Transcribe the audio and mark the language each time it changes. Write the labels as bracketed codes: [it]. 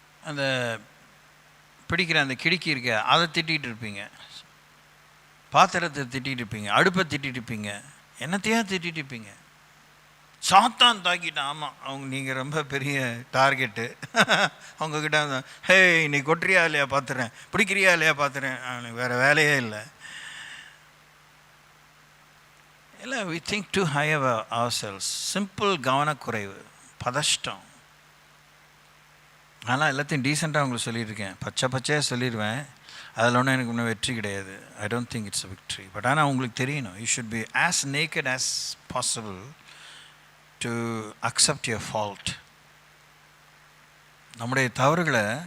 [ta] அந்த பிடிக்கிற அந்த கிடுக்கி இருக்க அதை திட்டிகிட்டு இருப்பீங்க, பாத்திரத்தை திட்டிகிட்டு இருப்பீங்க, அடுப்பை திட்டிகிட்டு இருப்பீங்க, என்னத்தையா திட்டிகிட்டு இருப்பீங்க. சாத்தான் தாக்கிட்டான். ஆமாம், நீங்கள் ரொம்ப பெரிய டார்கெட்டு. அவங்கக்கிட்ட ஹே நீ கொட்டுறியா இல்லையா பார்த்துறேன், பிடிக்கிறியா இல்லையா பார்த்துறேன், அவனுக்கு வேறு வேலையே இல்லை. இல்லை, [en] we think too high of ourselves. [ta] Simple கவனக்குறைவு, பதஷ்டம். ஆனால் எல்லாத்தையும் டீசெண்டாக உங்களுக்கு சொல்லியிருக்கேன், பச்சையாக சொல்லிடுவேன். அதில் ஒன்றும் எனக்கு இன்னும் வெற்றி கிடையாது. [en] I don't think it's a victory. But [ta] ஆனால் உங்களுக்கு தெரியணும், [en] You should be as naked as possible to accept your fault. [ta] நம்முடைய தவறுகளை